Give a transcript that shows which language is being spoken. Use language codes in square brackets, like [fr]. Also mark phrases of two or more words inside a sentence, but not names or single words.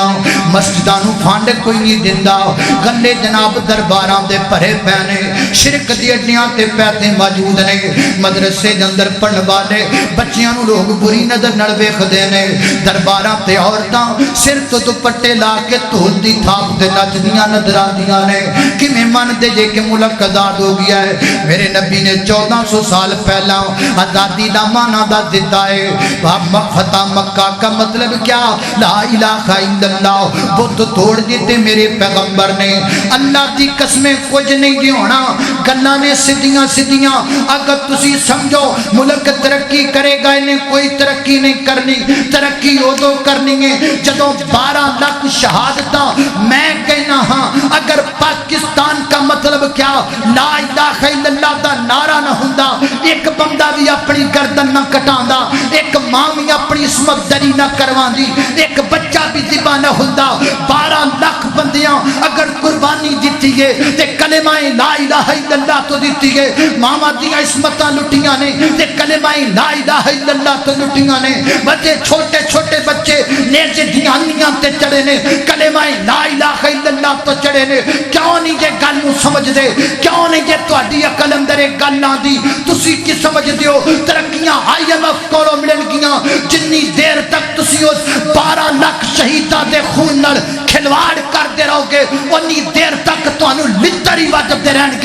[pa] مسجداں نوں فنڈ کوئی نہیں دیندا، گلے جناب درباراں دے بھرے پئے نے، شرک دی اڈیاں تے پیسے موجود نے. مدرسے دے اندر پڑھن والے بچیاں نوں لوگ بری نظر نال ویکھدے نے. درباراں تے عورتاں سر تو دوپٹے لا کے ڈھول دی تھاپ تے نچدیاں نظر آندیاں نے. کیویں مندے جے کہ ملک آزاد ہو گیا ہے. میرے نبی نے 1400 سال پہلا آزادی دا معنی دس دتا ہے. [ur] فتح مکہ کا مطلب کیا, [ar] لا إله إلا الله. [pa] بت توڑ دتے میرے پیغمبر نے۔ اللہ دی قسمیں کجھ نہیں جی ہونا، گلاں نے سدھیاں سدھیاں. اگر تسی سمجھو ملک ترقی کرے گا، انہیں کوئی ترقی نہیں کرنی. ترقی اودوں کرنی ہے جدوں 12 لاکھ شہادتاں میں کہنا ہاں. [ur] اگر پاکستان کا مطلب کیا, [ar] لا إله إلا الله [pa] دا نعرہ نہ ہندا، ایک بندہ بھی اپنی گردن نہ کٹاندا، ایک ماں بھی اپنی عصمت دری نہ کرواندی، ایک بچہ بھی ذبح نہ ہندا. 12 لاکھ بندیاں اگر قربانی دتی ہے تے کلمۂ [ar] لا إله إلا الله [pa] تو دتی ہے. ماماں دیاں عصمتاں لٹیاں نے تے کلمۂ [ar] لا إله إلا الله [pa] تو لٹیاں نے. بچے چھوٹے چھوٹے بچے نیزے دیانیاں تے چڑھے نے، کلمۂ [ar] لا إله إلا الله [pa] تو چڑھے نے. کیوں نہیں جے گل نوں سمجھدے، کیوں نہیں جے تہاڈی عقل اندر ایک گل آندی. تسی کی سمجھدے ہو ترقیاں IMF کولوں ملنگیاں، جنی دیر تک تسی اس 12 لاکھ شہیداں دے خون نال کھلواڑ کرتے رہو گے، اونی دیر تک تہانوں لتر ہی وجدے رہنگے.